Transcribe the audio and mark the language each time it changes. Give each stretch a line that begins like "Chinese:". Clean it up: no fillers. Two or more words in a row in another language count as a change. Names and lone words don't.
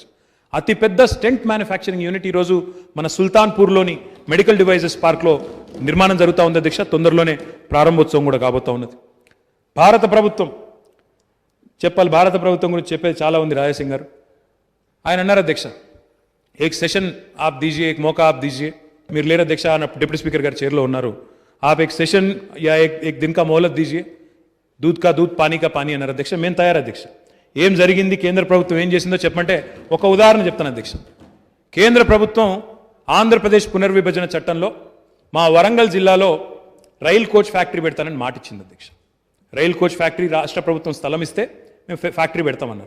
Telugu: అతి పెద్ద స్టెంట్ మ్యానుఫ్యాక్చరింగ్ యూనిట్ ఈరోజు మన సుల్తాన్పూర్లోని మెడికల్ డివైజెస్ పార్క్లో నిర్మాణం జరుగుతూ ఉంది అధ్యక్ష. తొందరలోనే ప్రారంభోత్సవం కూడా కాబోతూ ఉన్నది. భారత ప్రభుత్వం భారత ప్రభుత్వం గురించి చెప్పేది చాలా ఉంది. రాజాసింగ్ గారు ఆయన అన్నారు అధ్యక్ష,
Hindi: एक सेशन आप दीजिए, एक मौका आप दीजिए.
Telugu: మీరు లేరు అధ్యక్ష, డిప్యూటీ స్పీకర్ గారు చైర్లో ఉన్నారు.
Hindi: आप एक सेशन या एक दिन का मोहलत दीजिए, दूध का दूध, पानी का पानी
Telugu: అన్నారు అధ్యక్ష. మేము తయారు అధ్యక్ష. ఏం జరిగింది, కేంద్ర ప్రభుత్వం ఏం చేసిందో చెప్పమంటే ఒక ఉదాహరణ చెప్తాను అధ్యక్ష. కేంద్ర ప్రభుత్వం ఆంధ్రప్రదేశ్ పునర్విభజన చట్టంలో మా వరంగల్ జిల్లాలో రైల్ కోచ్ ఫ్యాక్టరీ పెడతానని మాట ఇచ్చింది అధ్యక్ష. రైల్ కోచ్ ఫ్యాక్టరీ రాష్ట్ర ప్రభుత్వం స్థలం ఇస్తే మేము ఫ్యాక్టరీ పెడతామన్నారు.